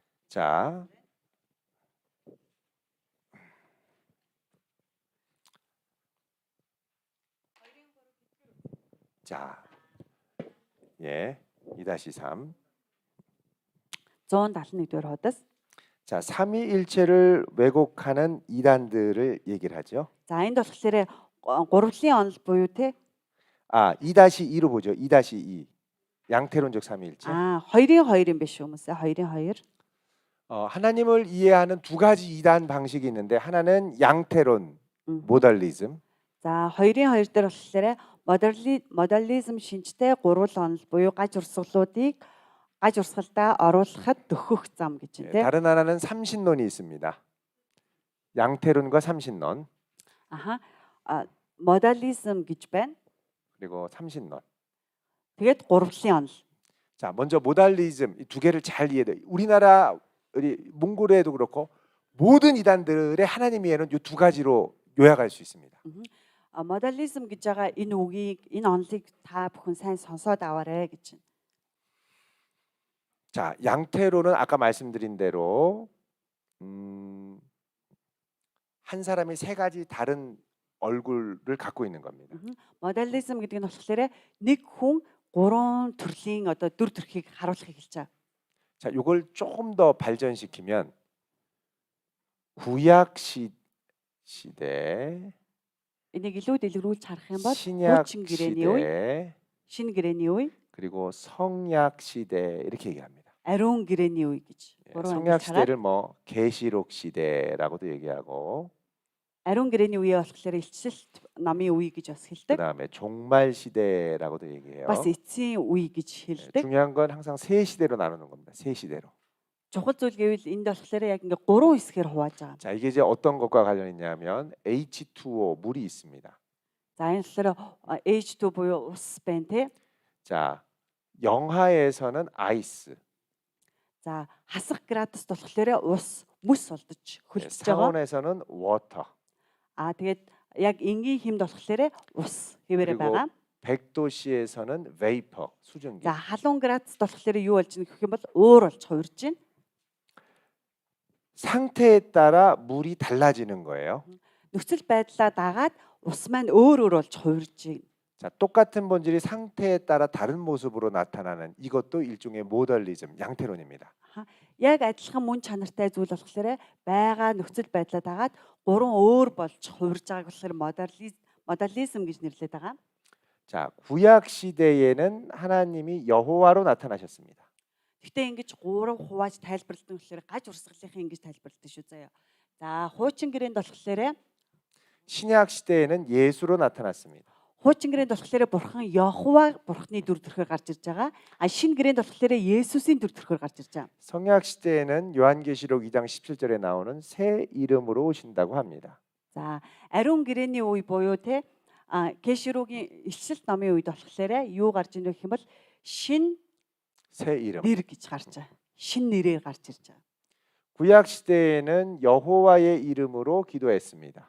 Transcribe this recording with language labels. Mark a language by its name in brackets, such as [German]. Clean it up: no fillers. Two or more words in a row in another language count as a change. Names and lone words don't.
[Korean] 자, 자, 예, 2-3. [Mongolian] 171-р хуудас. [Korean] 자, 삼위일체를 왜곡하는 이단들을 얘기를 하죠. [Mongolian] За энд болохоор гурвлын онол буюу те [Korean] 2-2로 보죠. 2-2. 양태론적 삼위일체. [Mongolian] 2-2 юм биш хүмүүсээ 2-2. [Korean] 하나님을 이해하는 두 가지 이단 방식이 있는데 하나는 양태론, 모달리즘. [Mongolian] За 2-2 дээр болохоор модализм шинжтэй гурвал онол буюу гаж урсгалдаа оруулахад дөхөх зам гэж [Korean] 예, [Mongolian] байна те. [Korean] 다른 하나는 삼신론이 있습니다. 양태론과 삼신론 [Mongolian] 아하. 모달리즘 гэж байна. [Korean] 그리고 삼신론. [Mongolian] Тэгээд гурвлын онол. [Korean] 자, 먼저 모달리즘 이 두 개를 잘 이해해. 우리나라 우리 몽골에도 그렇고 모든 이단들의 하나님 이해는 이 두 가지로 요약할 수 있습니다. [Mongolian] 모달리즘 гэж байгаа энэ үгийг энэ онолыг та бүхэн сайн сонсоод аваарэ гэж байна. [Korean] 자, 양태론은 아까 말씀드린 대로 한 사람이 세 가지 다른 얼굴을 갖고 있는 겁니다. [Mongolian] 모달리즘 гэдэг нь болохоор нэг хүн гурван төрлийн одоо дүр төрхийг харуулахыг хэлж байгаа. [Korean] 자, 이걸 조금 더 발전시키면 구약 시대, [Mongolian] Энийг илүү дэлгэрүүлж харах юм бол [Korean] 신약 [Mongolian] хуучин гэрээний үе, [Korean] 시대, [Mongolian] шинэ гэрээний үе, [Korean] 그리고 성약 시대 이렇게 얘기합니다. [Mongolian] ариун гэрээний үе гэж. [Korean] 예, [Mongolian] гурван [Korean] 성약 [Mongolian] ангилж хараад [Korean] 시대를 뭐 계시록 시대라고도 얘기하고 [Mongolian] ариун гэрээний үе болохоор илчилт намын үе гэж бас хэлдэг. [Korean] 그다음에 종말 시대라고도 얘기해요. [Mongolian] бас эцсийн үе гэж [Korean] 예, [Mongolian] хэлдэг. [Korean] 중요한 건 항상 세 시대로 나누는 겁니다. 세 시대로. [Mongolian] Чухал зүйл гэвэл энд болохоор яг ингээ гурван хэсгээр хувааж байгаа. [Korean] 자, 이게 이제 어떤 것과 관련 있냐면 H2O 물이 있습니다. [Mongolian] За энэ болохоор H2 буюу ус байна те. [Korean] 자, 영하에서는 아이스, [Mongolian] За хасах градус болохоор ус мөс болдож [Korean] 예, [Mongolian] хөлдөж байгаа. [Korean] 상온에서는 워터, [Mongolian] Тэгээд яг энгийн хэмд болохоор ус хэвээрээ [Korean] 그리고 [Mongolian] байгаа. [Korean] 100도씨에서는 베이퍼, 수증기. [Mongolian] За халуун градус болохоор юу болж ийн гэх юм бол уур болж хувирж байна. [Korean] 상태에 따라 물이 달라지는 거예요. [Mongolian] Нөхцөл байдлаа дагаад ус маань өөр болж хувирж байна. [Korean] 자, 똑같은 본질이 상태에 따라 다른 모습으로 나타나는 이것도 일종의 모델리즘, 양태론입니다. [Mongolian] Яг адилхан мөн чанартай зүйл болохоор байгаа нөхцөл байдлаа дагаад гурван өөр болж хувирж байгааг болохоор моделизм гэж нэрлэдэг байгаа. [Korean] 자, 구약 시대에는 하나님이 여호와로 나타나셨습니다. [Mongolian] Гэхдээ ингэж гурав хувааж тайлбарлалтын болохоор гаж урсгалынхаа ингэж тайлбарлалт шүү заяа. За хуучин гэрээнд болохоор [Korean] 신약 시대에는 예수로 나타났습니다. [Mongolian] хуучин гэрээнд болохоор бурхан Йохова бурханы дүр төрхөөр гарч ирж байгаа. Шинэ гэрээнд болохоор Есүсийн дүр төрхөөр гарч ирж байгаа. [Korean] 성약 시대에는 요한계시록 2장 17절에 나오는 새 이름으로 오신다고 합니다. [Mongolian] За ариун гэрээний үе буюу те Кеширогийн илчилт номын үед болохоор юу гарч ийнэ гэх юм бол шин [Korean] 새 이름. [Mongolian] нэр гэж гарч байгаа. Шин нэрээр гарч ирж байгаа. [Korean] 구약 시대에는 여호와의 이름으로 기도했습니다.